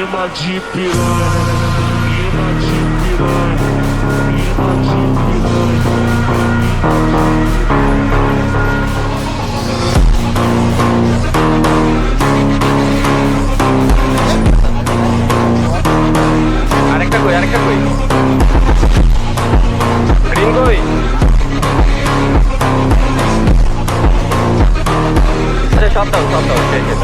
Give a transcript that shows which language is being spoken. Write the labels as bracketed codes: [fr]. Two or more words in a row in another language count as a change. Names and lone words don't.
[pt] de piranha, mina de piranha, mina de piranha. [bn] আরেকটা কই গ্রিন কই আরে সব দাও শেষ শেষ